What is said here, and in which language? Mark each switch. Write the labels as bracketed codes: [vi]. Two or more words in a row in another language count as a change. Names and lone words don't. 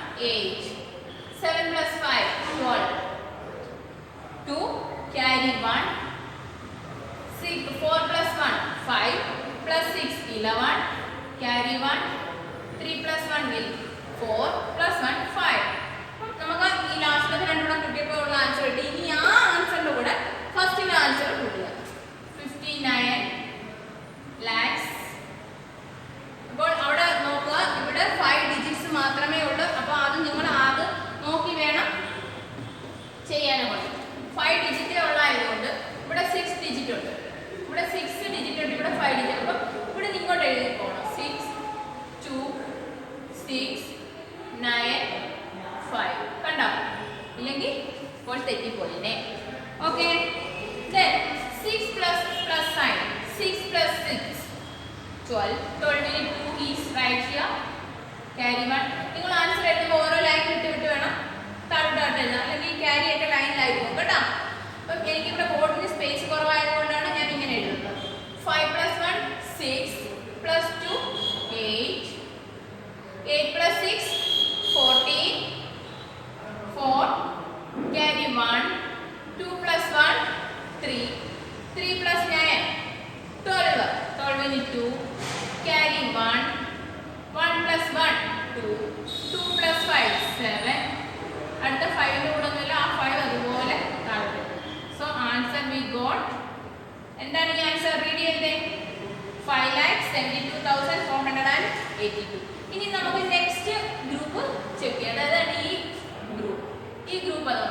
[en] 8. 7 plus 5, 12. 2, carry 1. 4 plus 1, 5. Plus 6, 11. Carry 1. 3 plus 1 will 4. Plus 1, 5. [ml] നമുക്ക് ഈ ലാസ്റ്റിലത്തെ രണ്ടെണ്ണം കിട്ടിയപ്പോൾ ഉള്ള ആൻസർ കിട്ടി. ഇനി ആ ആൻസറിൻ്റെ കൂടെ ഫസ്റ്റിലെ ആൻസർ കിട്ടുക 59 lakhs. അപ്പോൾ അവിടെ നോക്കുക, ഇവിടെ 5 ഡിജിറ്റ്സ് മാത്രമേ ഉള്ളൂ. അപ്പോൾ അത് നിങ്ങൾ ആദ്യം നോക്കി വേണം ചെയ്യാനുള്ളത്. 5 ഡിജിറ്റേ ഉള്ളതായതുകൊണ്ട് ഇവിടെ 6 ഡിജിറ്റ് ഉണ്ട്, ഇവിടെ 6 ഡിജിറ്റ് ഉണ്ട്, ഇവിടെ 5 ഡിജിറ്റ്. അപ്പോൾ ഇവിടെ ഇങ്ങോട്ട് എഴുതി പോകണം 6 2 6 9 5. കണ്ടോ? ഇല്ലെങ്കിൽ ഇപ്പോൾ തെറ്റിപ്പോയില്ലേ? ഓക്കെ. [en] Then 6 plus sign. 6 plus 6 12. 12 ന് 2 is right here. Carry 1. [ml] നിങ്ങൾ ആൻസർ എഴുതുമ്പോൾ ഓരോ ലൈൻ വിട്ട് വേണം താഴോട്ട് എഴുതാം, അല്ലെങ്കിൽ ക്യാരി ആയിട്ട് ലൈനിലായി പോകും കേട്ടോ. അപ്പം എനിക്കിവിടെ ബോർഡിന് സ്പേസ് കുറവായതുകൊണ്ടാണ് ഞാൻ ഇങ്ങനെ എഴുതുന്നത്. [en] 5 plus 1 6 plus 2 8. 8 plus 6 14. 4. Carry 1. 2 plus 1 3. 3 plus 9 12. 12 ന് 2. Carry 1. 1 plus 1 2. 2 plus 5 7. [ml] അടുത്ത 5 കൂടെ ഒന്നുമില്ല, ആ 5 അതുപോലെ താഴെ. [en] So answer we got. [ml] എന്താണ് ഈ ആൻസർ? റീഡ് ചെയ്തേ. 5,72,482. ഇനി നമുക്ക് [en] next group check [ml] ചെയ്യാം. അതായത് ഈ ഗ്രൂപ്പ് അതാണ്.